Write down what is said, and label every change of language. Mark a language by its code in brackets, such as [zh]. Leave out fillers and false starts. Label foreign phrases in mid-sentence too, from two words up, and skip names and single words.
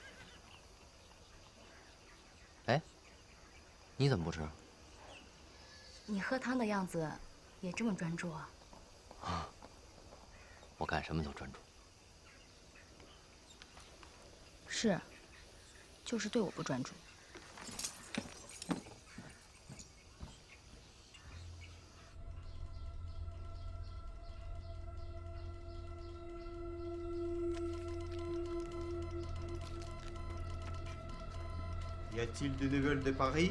[zh] 哎，你怎么不吃？你喝汤的样子也这么专注啊？啊，我干什么都专注。是，就是对我不专注。 [fr] Y a-t-il de nouvelles de Paris?